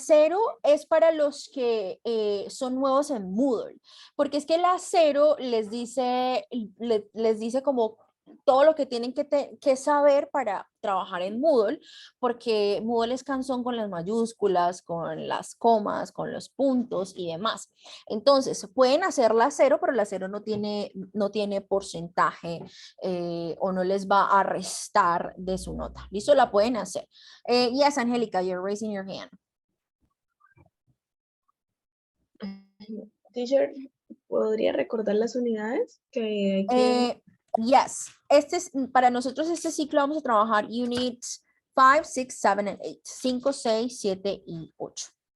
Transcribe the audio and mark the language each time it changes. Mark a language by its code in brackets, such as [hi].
[es] 0 es para los que son nuevos en Moodle, porque es que la 0 les dice como todo lo que tienen que saber para trabajar en Moodle, porque Moodle es cansón con las mayúsculas, con las comas, con los puntos y demás. Entonces, pueden hacer la 0, pero la 0 no tiene porcentaje o no les va a restar de su nota. ¿Listo? La pueden hacer. [en] Yes, Angélica, you're raising your hand. [es] Teacher, ¿podría recordar las unidades que hay que... Yes, para nosotros este ciclo vamos a trabajar [en] units 5, 6, 7 and 8. [es] 5, 6, 7 y 8.